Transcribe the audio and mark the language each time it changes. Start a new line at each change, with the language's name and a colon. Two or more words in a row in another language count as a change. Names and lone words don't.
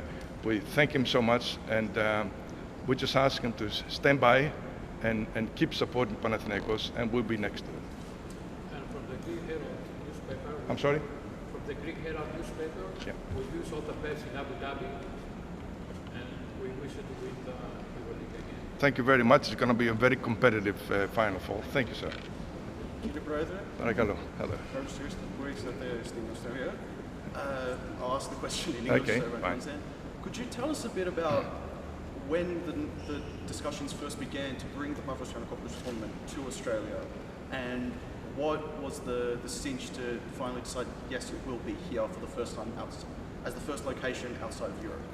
English: We thank him so much, and we just ask him to stand by and keep supporting Panathinaikos, and we'll be next to them. And from the Greek Herald newspaper. I'm sorry? From the Greek Herald newspaper. Yeah. We wish all the best in Abu Dhabi, and we wish you to win the EuroLeague again. Thank you very much. It's going to be a very competitive Final Four. Thank you, sir.
Greek: Κύριε Πρόεδρε,
English: Hello. Hello.
Greek: ευχαριστώ που ήρθατε στην Αυστραλία.
English: I'll ask the question in English Okay, so everyone fine. understands. Could you tell us a bit about when the discussions first began to bring the Pavlos Giannakopoulos tournament to Australia, and what was the cinch to finally decide, yes, it will be here for the first time as the first location outside of Europe?